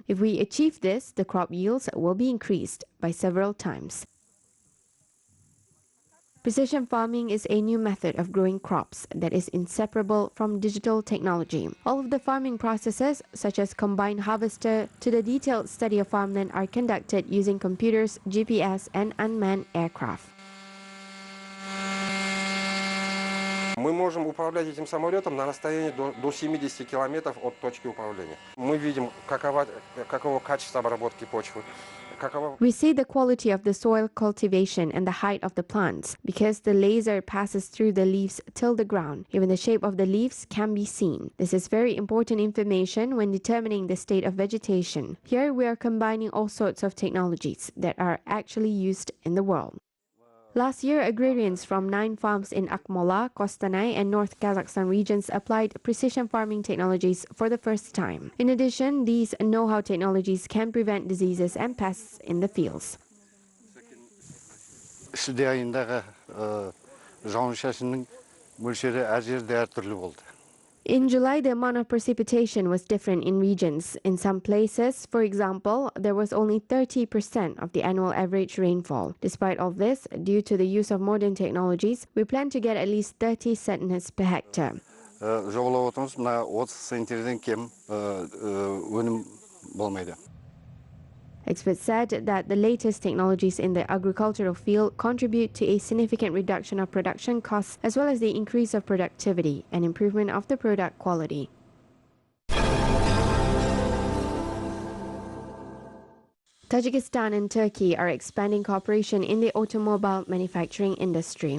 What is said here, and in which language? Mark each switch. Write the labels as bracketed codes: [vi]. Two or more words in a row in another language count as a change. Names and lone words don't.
[en] If we achieve this, the crop yields will be increased by several times. Precision farming is a new method of growing crops that is inseparable from digital technology. All of the farming processes, such as combined harvester to the detailed study of farmland, are conducted using computers, GPS, and unmanned aircraft. [ru] Мы можем управлять этим самолетом на расстоянии до 70 километров от точки управления. Мы видим, каково качество обработки почвы. [en] We see the quality of the soil cultivation and the height of the plants because the laser passes through the leaves till the ground. Even the shape of the leaves can be seen. This is very important information when determining the state of vegetation. Here we are combining all sorts of technologies that are actually used in the world. Last year, agrarians from 9 farms in Akmola, Kostanay, and North Kazakhstan regions applied precision farming technologies for the first time. In addition, these know-how technologies can prevent diseases and pests in the fields. [kk] Шілде айындағы жауын-шашынның мөлшері әр жерде әртүрлі болды. [en] In July, the amount of precipitation was different in regions. In some places, for example, there was only 30% of the annual average rainfall. Despite all this, due to the use of modern technologies, we plan to get at least 30 centners per hectare. [kk] Жобалап отырмыз, мына 30 центнерден кем өнім болмайды. [en] Experts said that the latest technologies in the agricultural field contribute to a significant reduction of production costs as well as the increase of productivity and improvement of the product quality. Tajikistan and Turkey are expanding cooperation in the automobile manufacturing industry.